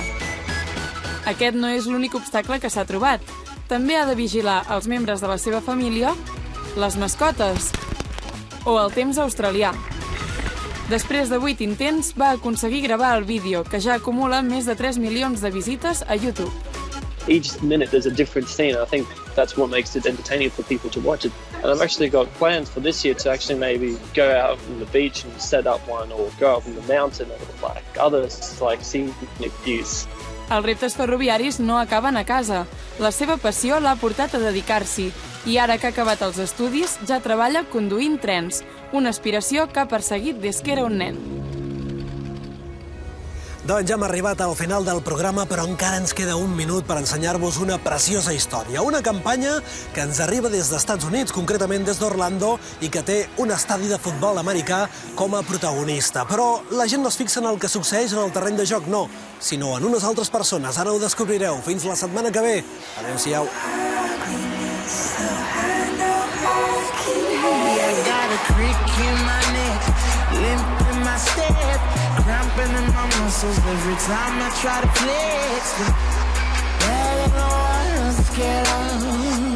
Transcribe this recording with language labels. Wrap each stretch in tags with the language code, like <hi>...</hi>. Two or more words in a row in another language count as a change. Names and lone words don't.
<ca>Aquest no és l'únic obstacle que s'ha trobat. També ha de vigilar els membres de la seva família, les mascotes o el temps australià. Després de 8 intents, va aconseguir gravar el vídeo, que ja acumula més de 3 milions de visites a YouTube.</ca> <en>Each minute there's a different scene. I think that's what makes it entertaining for people to watch it. And I've actually got plans for this year to actually maybe go out on the beach and set up one, or go up on the mountain, or like others, like scenic views.</en> <ca>Els reptes ferroviaris no acaben a casa. La seva passió l'ha portat a dedicar-s'hi i ara que ha acabat els estudis ja treballa conduint trens, una aspiració que ha perseguit des que era un nen. Doncs ja hem arribat al final del programa, però encara ens queda un minut per ensenyar-vos una preciosa història. Una campanya que ens arriba des dels Estats Units, concretament des d'Orlando, i que té un estadi de futbol americà com a protagonista. Però la gent no es fixa en el que succeeix en el terreny de joc, no, sinó en unes altres persones. Ara ho descobrireu. Fins la setmana que ve. Adéu-siau.</ca> <en>Cramping in my muscles every time I try to flex. But I don't know what I'm scared of.</en>